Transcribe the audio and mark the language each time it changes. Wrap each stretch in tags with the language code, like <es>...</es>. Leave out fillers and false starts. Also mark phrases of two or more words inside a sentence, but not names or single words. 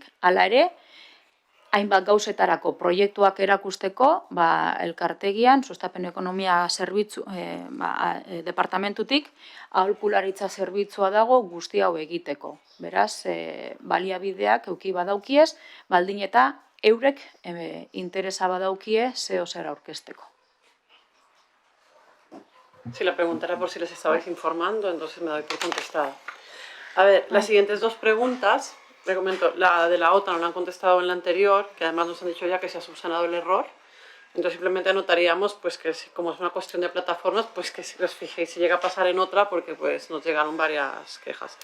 <eu>Hala ere, hainbat gauzetarako proiektuak erakusteko, elkartegian, sustapen ekonomia zerbitzu, departamentutik, aholkularitza zerbitzua dago guzti hau egiteko. Beraz, baliabideak euki badaukiez, baldin eta eurek interesa badaukie zer aurkezteko.</eu> <es>Si la pregunta era por si les estabais informando, entonces me doy por contestada. A ver, las siguientes dos preguntas, le comento, la de la OTAN no la han contestado en la anterior, que además nos han dicho ya que se ha subsanado el error. Entonces simplemente anotaríamos pues que como es una cuestión de plataformas, pues que si os fijéis si llega a pasar en otra, porque pues nos llegaron varias quejas.</es>